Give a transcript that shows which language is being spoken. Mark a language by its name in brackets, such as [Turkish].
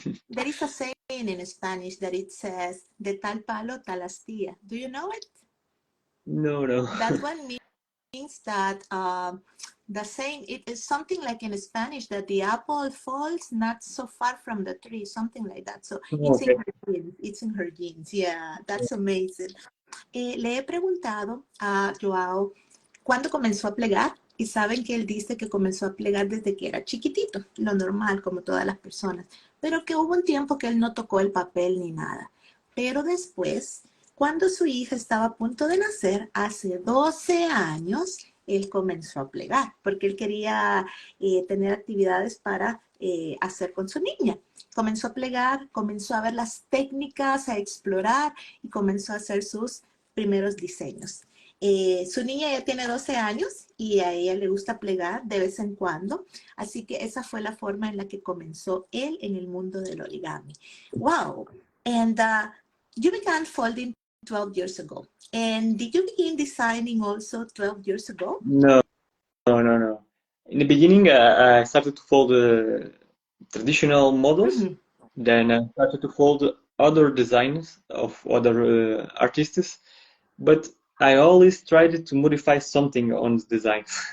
[English] There is a saying in Spanish that it says, [Spanish] "De tal palo, tal astilla." [English] Do you know it? No, no. That one means that the saying it is something like in Spanish that the apple falls not so far from the tree, something like that. So it's in Okay. her genes. It's in her genes. Yeah, that's amazing. [Spanish] Le he preguntado a Joao cuándo comenzó a plegar y saben que él dice que comenzó a plegar desde que era chiquitito, lo normal como todas las personas, pero que hubo un tiempo que él no tocó el papel ni nada. Pero después, cuando su hija estaba a punto de nacer, hace 12 años, él comenzó a plegar porque él quería tener actividades para hacer con su niña. Comenzó a plegar, comenzó a ver las técnicas, a explorar y comenzó a hacer sus primeros diseños. Su niña ya tiene 12 años y a ella le gusta plegar de vez en cuando, así que esa fue la forma en la que comenzó él en el mundo del origami. [English] Wow. And you began folding 12 years ago. And did you begin designing also 12 years ago? No, no. In the beginning, I started to fold traditional models, Mhm. Then I started to fold other designs of other artists, but I always tried to modify something on the designs.